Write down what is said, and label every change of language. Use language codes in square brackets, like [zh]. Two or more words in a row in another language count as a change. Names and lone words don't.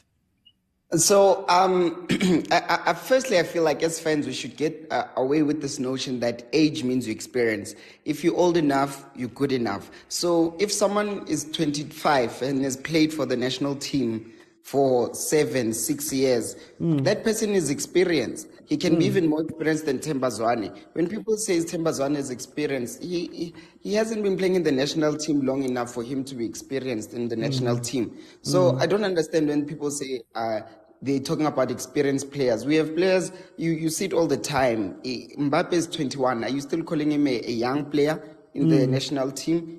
[en] So, firstly, I feel like as fans, we should get away with this notion that age means you experience. If you're old enough, you're good enough. So if someone is 25 and has played for the national team for 7, 6 years, that person is experienced. He can be even more experienced than Themba Zwane. When people say Themba Zwane is experienced, he hasn't been playing in the national team long enough for him to be experienced in the national team. So I don't understand when people say they're talking about experienced players. We have players, you see it all the time. Mbappe is 21. Are you still calling him a young player in the national team?